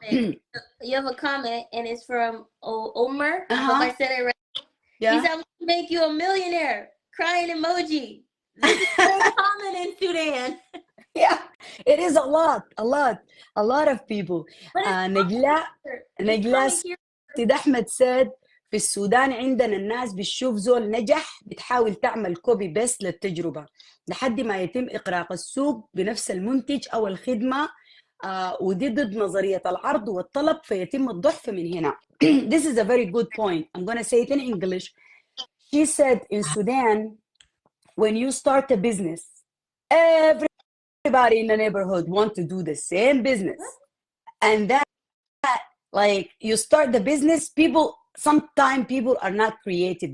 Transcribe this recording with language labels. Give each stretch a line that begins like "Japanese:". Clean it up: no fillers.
English: You have a comment, and it's from Omar. I Uh-huh. hope I said it right. Yeah. He said, "I'm gonna make you a millionaire." Crying emoji. This is very common in Sudan. Yeah, it is a lot of people. But it's نجلاء coming here.
Arabic: سيد أحمد said في السودان عندنا الناس بتشوف زول نجح بتحاول تعمل كوبي بيست للتجربة لحد ما يتم إقراق السوق بنفس المنتج أو الخدمة. ودي ضد نظرية العرض والطلب فيتم الضعف من هنا.
English: This is a very good point. I'm going to say it in English. She said in Sudan, when you start a business, everybody in the neighborhood want to do the same business. And that, like, you start the business, sometimes people are not creative.